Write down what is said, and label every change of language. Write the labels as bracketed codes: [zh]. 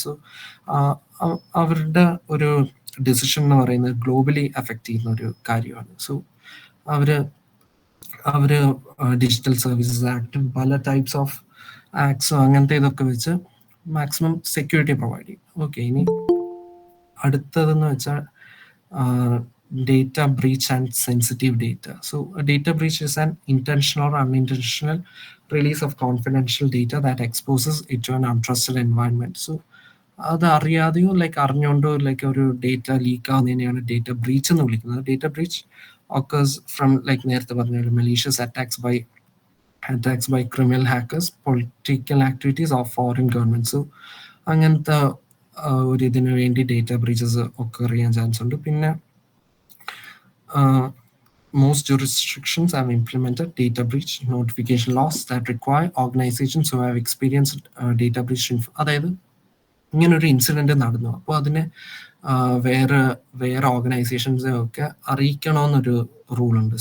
[ml] So അവരുടെ ഒരു decision എന്ന് പറയുന്നത് ഗ്ലോബലി അഫക്റ്റ് ചെയ്യുന്ന ഒരു കാര്യമാണ്. സോ അവര് അവര് ഡിജിറ്റൽ സർവീസസ് ആക്ടും പല ടൈപ്സ് ഓഫ് ആക്ട്സും അങ്ങനത്തെ ഇതൊക്കെ വെച്ച് മാക്സിമം സെക്യൂരിറ്റി പ്രൊവൈഡ് ചെയ്യും. ഓക്കെ, ഇനി അടുത്തതെന്ന് വെച്ചാൽ [en] data breach and sensitive data. So a data breach is an intentional or unintentional release of confidential data that exposes it to an untrusted environment. [ml] So അത് അറിയാതെയോ like അറിഞ്ഞുകൊണ്ടോ like ഒരു data leak ആവുന്നതിനെയാണ് data breach എന്ന് വിളിക്കുന്നത്. [en] data breach occurs from [ml] like നേരത്തെ പറഞ്ഞ [en] malicious attacks by criminal hackers, political activities of foreign governments. [ml] So അങ്ങനത്തെ ഒരു ഇതിനു വേണ്ടി ഡേറ്റ ബ്രീച്ചസ് ഒക്കെ ചെയ്യാൻ ചാൻസ് ഉണ്ട്. [en] പിന്നെ most jurisdictions have implemented data breach notification laws that require organizations who have experienced data breach. [ml] അതായത് ഇങ്ങനൊരു ഇൻസിഡൻറ്റ് നടന്നു, അപ്പോൾ അതിനെ വേറെ വേറെ ഓർഗനൈസേഷൻസെ ഒക്കെ അറിയിക്കണമെന്നൊരു റൂളുണ്ട്.